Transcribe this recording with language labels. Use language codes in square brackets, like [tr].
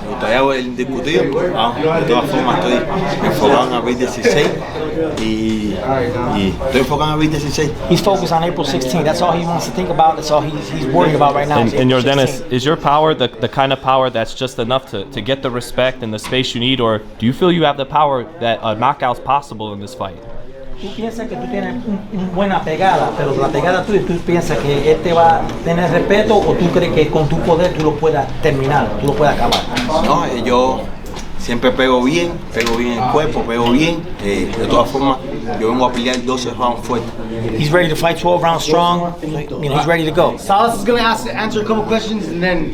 [es] Todavía el indiscutido, de todas formas estoy enfocado en Bit 16 y estoy enfocado en Bit 16. [en] He's focused on April 16th. That's all he wants to think about. That's all he's worried about right now. And Yordenis, is your power the kind of power that's just enough to get the respect and the space you need, or do you feel you have the power that a knockout's possible in this fight? [es] Tú piensas que tú tienes una buena pegada, pero la pegada tuya, tú piensas que él te va a tener respeto o tú crees que con tu poder tú lo puedas terminar, tú lo puedas acabar. No, yo siempre pego bien el cuerpo, pego bien. De todas formas, yo vengo a pelear 12 rounds fuerte. [en] He's ready to fight 12 rounds strong. You know, he's ready to go. Salas is going to answer a couple questions and then.